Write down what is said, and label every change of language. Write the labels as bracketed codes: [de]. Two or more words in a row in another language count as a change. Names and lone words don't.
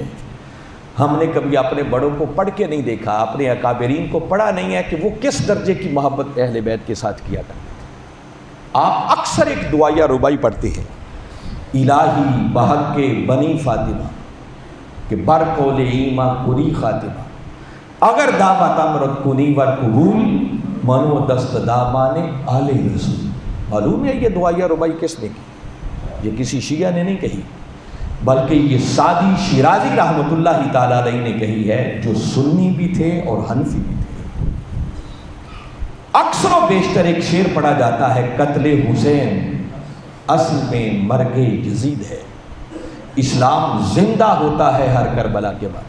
[ur] ہم نے کبھی اپنے بڑوں کو پڑھ کے نہیں دیکھا، اپنے اکابرین کو پڑھا نہیں ہے کہ وہ کس درجے کی محبت اہل بیت کے ساتھ کیا کرتے تھے. آپ اکثر ایک دعائیہ ربائی پڑھتے ہیں، [fa] الہی بحق کے بنی فاطمہ کہ بر قول ایماں کری خاتمہ، اگر دعوت امرت کنی ور قبول منو دست دامان آل رسول. [ur] معلوم ہے یہ دعائیہ ربائی کس نے کی؟ یہ کسی شیعہ نے نہیں کہی، بلکہ یہ سعدی شیرازی رحمۃ اللہ تعالیٰ علیہ نے کہی ہے، جو سنی بھی تھے اور حنفی بھی تھے. اکثر و بیشتر ایک شعر پڑھا جاتا ہے، قتل حسین اصل میں مرگ یزید ہے، اسلام زندہ ہوتا ہے ہر کربلا کے بعد.